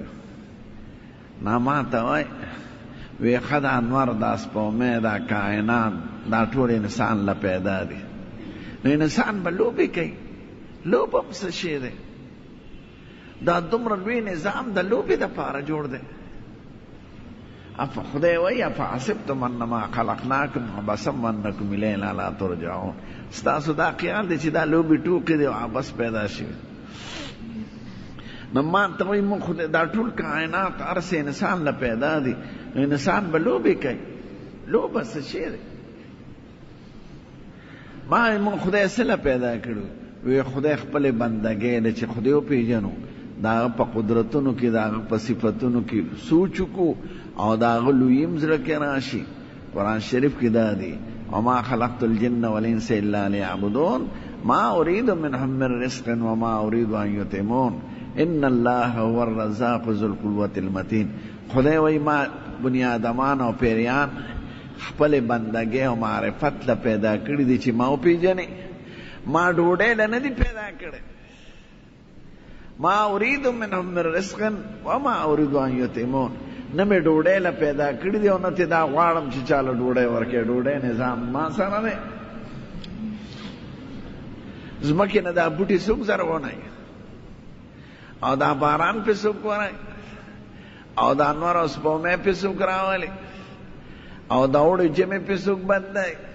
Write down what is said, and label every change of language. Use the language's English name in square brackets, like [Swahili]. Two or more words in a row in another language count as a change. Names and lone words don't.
[Pashto] نه ما ته وایي وی ښه دا انور دا سپومې دا کائنات دا ټول انسان له پیدا دي. نو انسان به لوبې کوي، لوب هم څه شی دی؟ دا دومره لوی نظام د لوبې دپاره جوړ دی. خدای وایي [Arabic] افحسبتم انما خلقناکم عبثا وانکم الینا لا ترجعون. [Pashto] ستاسو دا خیال دی چې دا لوبې ټوکې دی او عبث پیدا شوي. نو ما ته وایي مونږ خدای دا ټول کائنات هر څه انسان له پیدا دي، انسان به لوبې کوي. لوبه څه شی دی؟ ما وایي مونږ خدای څه له پیدا کړو؟ وی خدای خپلې بندګۍ ده چې خدای وپېژنو، د هغه په قدرتونو کې د هغه په صفتونو کې سوچ وکړو او د هغه لوییم زړه کې راشي. قرآن شریف کې دا دی [Arabic] وما خلقت الجن والانس الا ليعبدون ما اريد منهم من رزق وما اريد ان يطعمون ان الله هو الرزاق ذو القوة المتين. [Pashto] خدای وایي ما بنیادمان او پیریان خپل بندګۍ او معرفت له پیدا کړي دي چې ما وپېژنې. ما ډوډۍ له نه دي پیدا کړی. [Arabic] ما اريد منهم من رزق وما اريد ان يطعمون. [Pashto] نه مې ډوډۍ له پیدا کړي دي او نه تې دا غواړم چې چاله ډوډۍ ورکړي. ډوډۍ نظام ما سره دی. ځمکې نه دا بوټي څوک زرغونوي او دا باران پې څوک ورای او دا انور او سپومې پې څوک راولي او دا اوړي جمع پې څوک بندوي؟